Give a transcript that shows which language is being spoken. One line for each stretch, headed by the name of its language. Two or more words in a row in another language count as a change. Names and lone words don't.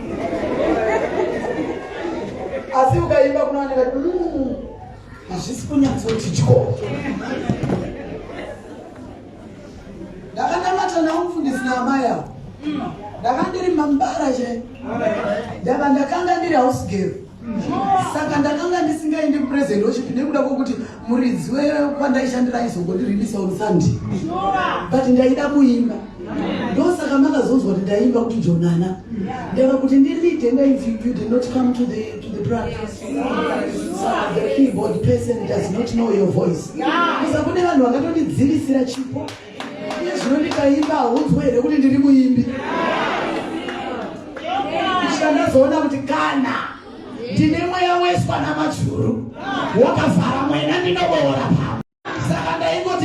Shona: Asi ukaimba kunooneka kuti hazvisi kunyatsoti tyo. Ndakanamata namufundisi naamai angu. Ndakandiri mambara che. Ndakanga ndiri
English: house girl.
Shona: saka ndakanga ndisingaendi kupresent worship nekuda kwokuti muridzi wepandaishandira aizogondiririsa
English: on Sunday,
Shona: but ndaida kuimba. Ndosaka makazonzwa kuti ndaimba kuti Jonana ndava kuti ndirite.
English: If you did not come to the practice, the keyboard person does not know your voice.
Shona: Saka kune vanhu vakatonidzivisira chipo zvino ndikaimba haunzwe here kuti ndiri muimbi. Ndazoona kuti kana ndine mweya weswa namajuru wakavhara mwena ndinoboora pamo. Saka ndaingoti